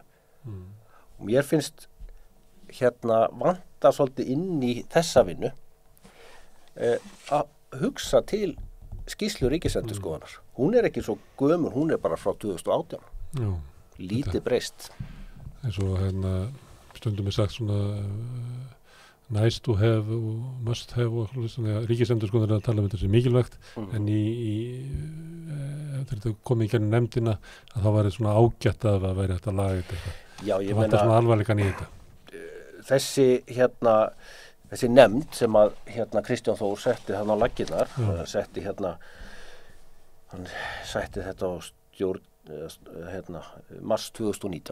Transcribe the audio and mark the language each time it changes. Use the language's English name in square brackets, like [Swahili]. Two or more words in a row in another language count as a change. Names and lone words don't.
[Icelandic] Og mér finnst vanta svolítið inn í þessa vinnu að hugsa til skýrslu ríkisendurskoðunar. Hún er ekki svo gömul, hún er bara frá 2018. Lítið breyst. Eins og stundum sagt svona [English] nice to have [Icelandic] og [English] must have [Icelandic] og ríkisendurskoðunar er að tala um þetta sem mikilvægt en þetta komið í gernum nefndina að það væri svona ágætt að það væri hægt að laga þetta. Já, ég meina svona alvarleikan í þetta. Þessi nefnd sem að Kristján Þór setti þarna á laggirnar, setti hann sætti þetta á stjórn mars 2019.